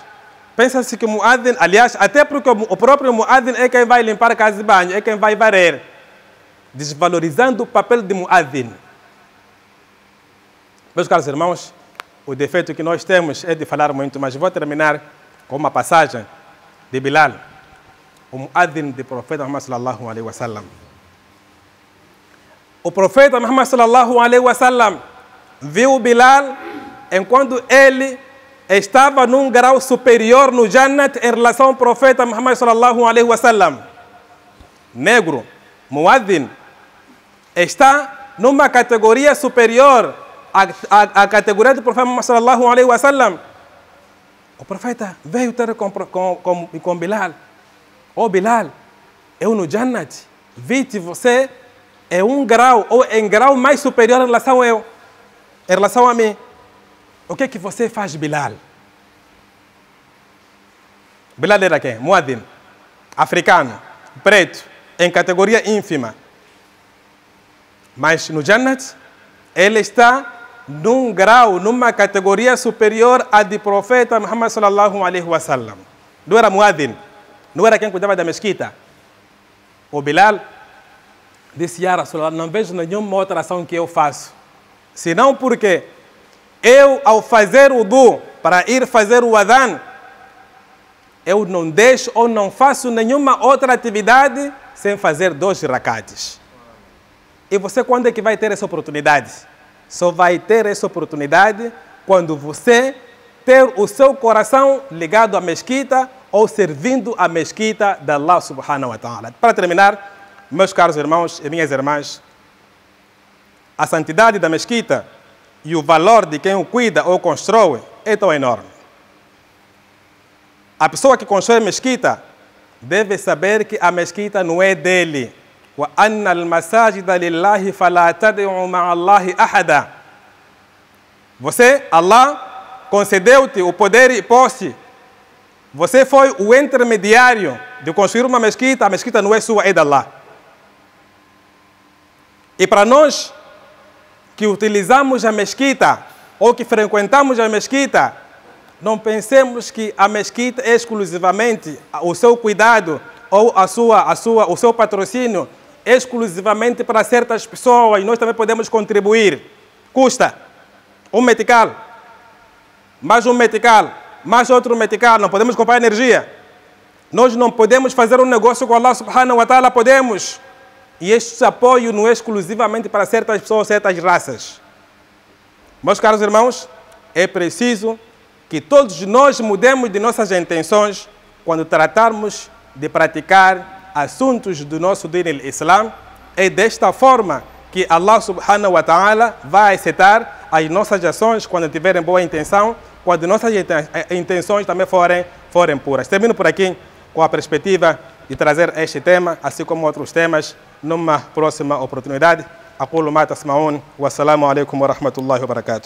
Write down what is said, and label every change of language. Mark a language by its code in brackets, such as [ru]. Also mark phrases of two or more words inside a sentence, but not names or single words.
[pt] Pensa-se que o muadhin, aliás, até porque o próprio muadhin é quem vai limpar a casa de banho, é quem vai varrer, desvalorizando o papel de muadhin. Meus caros irmãos, o defeito que nós temos é de falar muito, mas vou terminar com uma passagem de Bilal, o muadhin do profeta Muhammad [ar] صلى الله عليه وسلم. [pt] o profeta Muhammad [ar] صلى الله عليه وسلم [pt] viu Bilal enquanto ele estava num grau superior no Jannat em relação ao profeta Muhammad [ar] صلى الله عليه وسلم. [pt] Negro, muadhin, está numa categoria superior à categoria do profeta Muhammad [ar] صلى الله عليه وسلم. [pt] O profeta veio ter com Bilal. Oh Bilal, eu no Jannat vi-te você em um grau ou em grau mais superior em relação a mim. O que é que você faz, Bilal? Bilal era quem? Muadhin, africano, preto, em categoria ínfima. Mas no Jannat, ele está num grau, numa categoria superior à do profeta Muhammad [ar] صلى الله عليه وسلم. [pt] Não era Muadhin, não era quem cuidava da mesquita. O Bilal disse, [ar] يا رسول الله, [pt] não vejo nenhuma outra ação que eu faço, senão porque eu, ao fazer o wudu para ir fazer o adhan, eu não deixo ou não faço nenhuma outra atividade sem fazer 2 rakates. E você quando é que vai ter essa oportunidade? Só vai ter essa oportunidade quando você ter o seu coração ligado à mesquita ou servindo a mesquita de Allah [ar] سبحانه وتعالى. [pt] Para terminar, meus caros irmãos e minhas irmãs, a santidade da mesquita e o valor de quem o cuida ou constrói é tão enorme. A pessoa que constrói a mesquita deve saber que a mesquita não é dele. [ar] وَأَنَّ الْمَسَاجِدَ لِلَّهِ فَلَا تَدْعُوا مَعَ اللَّهِ أَحَدًا. [pt] Você, Allah, concedeu-te o poder e posse. Você foi o intermediário de construir uma mesquita. A mesquita não é sua, é de Allah. E para nós que utilizamos a mesquita ou que frequentamos a mesquita, não pensemos que a mesquita é exclusivamente o seu cuidado ou o seu patrocínio exclusivamente para certas pessoas. Nós também podemos contribuir. Custa um metical, mais um metical, mais outro metical. Não podemos comprar energia. Nós não podemos fazer um negócio com Allah [ar] سبحانه وتعالى. [pt] Podemos. E este apoio não é exclusivamente para certas pessoas, certas raças. Meus caros irmãos, é preciso que todos nós mudemos de nossas intenções quando tratarmos de praticar assuntos do nosso [ar] دين الإسلام. [pt] É desta forma que Allah [ar] سبحانه وتعالى [pt] vai aceitar as nossas ações quando tiverem boa intenção, quando nossas intenções também forem puras. Termino por aqui com a perspectiva de trazer este tema, assim como outros temas, numa próxima oportunidade. [ar] أقول ما تسمعون والسلام عليكم ورحمة الله وبركاته.